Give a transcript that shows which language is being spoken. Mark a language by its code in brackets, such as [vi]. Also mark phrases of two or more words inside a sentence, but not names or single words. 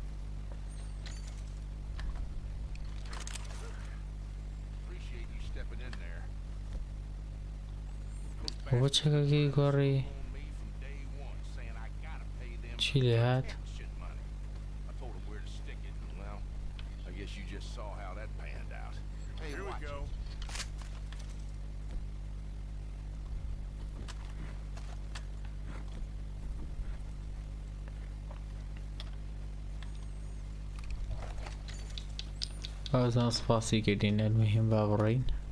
[en] Appreciate you stepping in there. [ckb] بۆ چەکەکەی گۆڕی [en] On me from day one, saying I gotta pay them [ckb] چی لێ هات؟ [en] shit money. I told them where to stick it. Well, I guess you just saw how that panned out. Hey, here we go. [ckb] بازان سپاسی کردین المهم با بڕین.